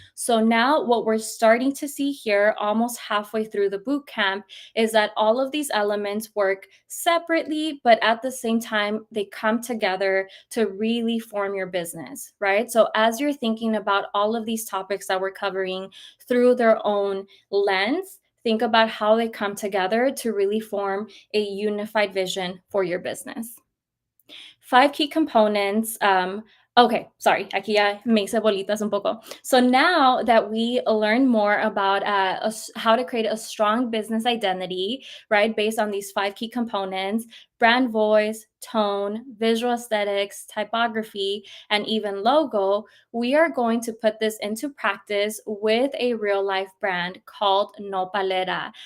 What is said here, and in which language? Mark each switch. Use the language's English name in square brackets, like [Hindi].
[English] So, now what we're starting to see here, almost halfway through the boot camp, is that all of these elements work separately, but at the same time, they come together to really form your business, right? So, as you're thinking about all of these topics that we're covering through their own lens, think about how they come together to really form a unified vision for your business. 5 key components Okay, sorry, [Spanish] aquí ya me hice bolitas un poco. [English] So now that we learn more about how to create a strong business identity, right, based on these 5 key components: brand voice, tone, visual aesthetics, typography, and even logo, we are going to put this into practice with a real life brand called Nopalera.